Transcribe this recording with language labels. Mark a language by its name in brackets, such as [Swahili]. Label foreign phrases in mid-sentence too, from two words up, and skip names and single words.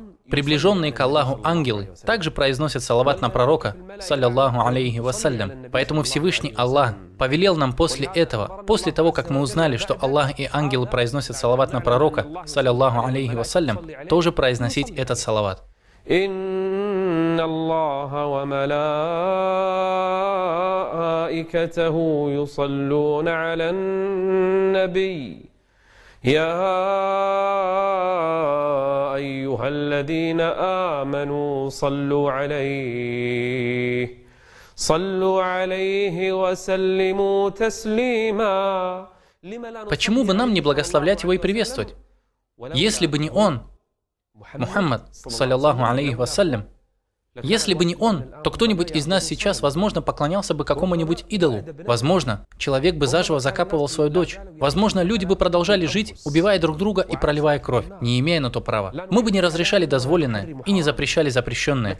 [Russian] Приближенные к Аллаху ангелы также произносят салават на пророка, [Arabic] صلى الله عليه وسلم. [Russian] Поэтому Всевышний Аллах повелел нам после этого, после того, как мы узнали, что Аллах и ангелы произносят салават на пророка, [Arabic] صلى الله عليه وسلم, [Russian] тоже произносить этот салават. [Arabic] إن الله وملائكته يصلون على النبي يا أيها الذين آمنوا صلوا عليه وسلموا تسليما. [Russian] Почему бы нам не благословлять его и приветствовать? Если бы не он, [Arabic] محمد صلى الله عليه وسلم, [Russian] если бы не он, то кто-нибудь из нас сейчас, возможно, поклонялся бы какому-нибудь идолу. Возможно, человек бы заживо закапывал свою дочь. Возможно, люди бы продолжали жить, убивая друг друга и проливая кровь, не имея на то права. Мы бы не разрешали дозволенное и не запрещали запрещенное.